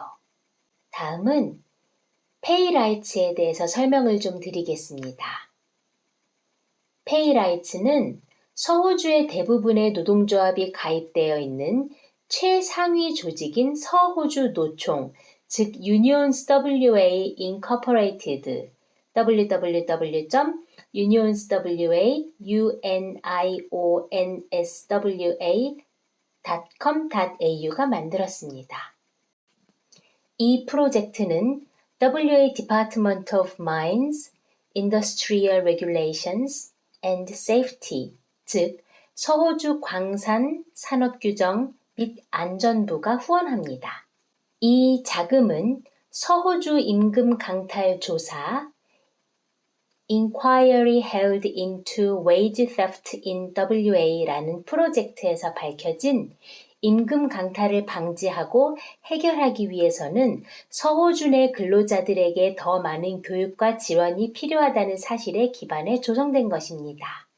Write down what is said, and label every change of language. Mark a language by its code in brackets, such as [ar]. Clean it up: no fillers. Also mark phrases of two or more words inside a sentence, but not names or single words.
[ko] 다음은 페이라이츠에 대해서 설명을 좀 드리겠습니다. 페이라이츠는 서호주의 대부분의 노동조합이 가입되어 있는 최상위 조직인 서호주 노총, 즉 Unions WA Incorporated, www.unionswa.com.au가 만들었습니다. 이 프로젝트는 WA Department of Mines, Industrial Regulations and Safety, 즉 서호주 광산 산업규정 및 안전부가 후원합니다. 이 자금은 서호주 임금 강탈 조사 [en] Inquiry held into wage theft in WA [ko] 라는 프로젝트에서 밝혀진 임금 강탈을 방지하고 해결하기 위해서는 서호주 내 근로자들에게 더 많은 교육과 지원이 필요하다는 사실에 기반해 조성된 것입니다.